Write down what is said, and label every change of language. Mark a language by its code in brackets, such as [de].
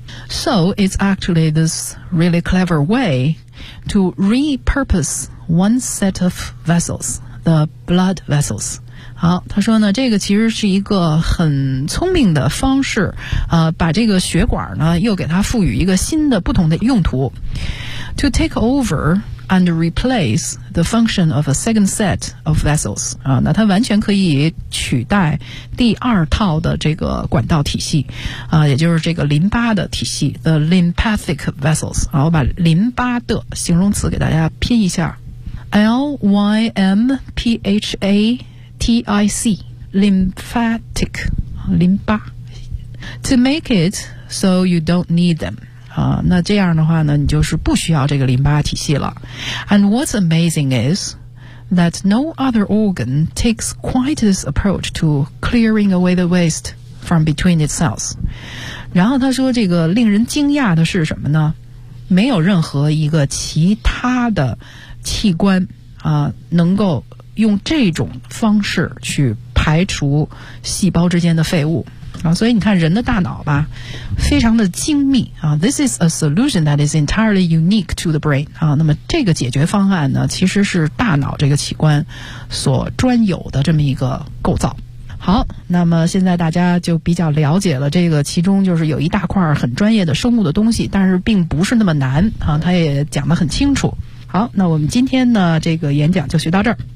[en] So it's actually this really clever way to repurpose one set of vessels, the blood vessels. [zh] 好，他说呢，这个其实是一个很聪明的方式，把这个血管呢又给它赋予一个新的不同的用途。 [en] To take over and replace the function of a second set of vessels. [zh] 啊，那它完全可以取代第二套的这个管道体系，啊，也就是这个淋巴的体系 ， [en] the lymphatic vessels. [zh] 好，我把淋巴的形容词给大家拼一下。 L-Y-M-P-H-A-T-I-C Lymphatic 淋巴 [en] To make it so you don't need them、 [zh] 那这样的话呢你就是不需要这个淋巴体系了。 [en] And what's amazing is that no other organ takes quite this approach to clearing away the waste from between its cells. [zh] 然后他说这个令人惊讶的是什么呢，没有任何一个其他的器官啊能够用这种方式去排除细胞之间的废物。啊，所以你看人的大脑吧，非常的精密啊。 [en] This is a solution that is entirely unique to the brain 啊。 [zh] 那么这个解决方案呢，其实是大脑这个器官所专有的这么一个构造。好，那么现在大家就比较了解了，这个其中就是有一大块很专业的生物的东西，但是并不是那么难啊。他也讲得很清楚。好，那我们今天呢，这个演讲就学到这儿。